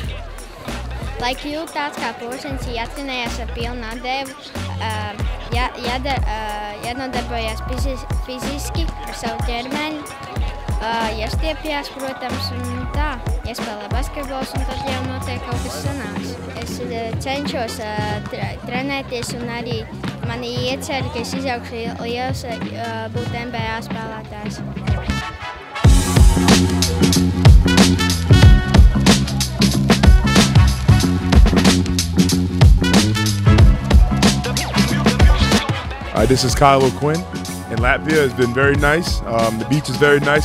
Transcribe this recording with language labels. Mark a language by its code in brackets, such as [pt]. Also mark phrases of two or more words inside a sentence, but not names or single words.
[lv] Lai kļūtu tāds kā puisis, jātrenējas ar pilnu atdevi, jānodarbojas fiziski ar savu ķermeni, jāstiepjas, protams, un tā, jāspēlē basketbols, un tad jau notiek kaut kas sanāks. Es cenšos trenēties, un arī mani ieceri, ka es izaugšu liels būt NBA spēlētājs. [en] This is Kyle O'Quinn in Latvia. It's been very nice. The beach is very nice.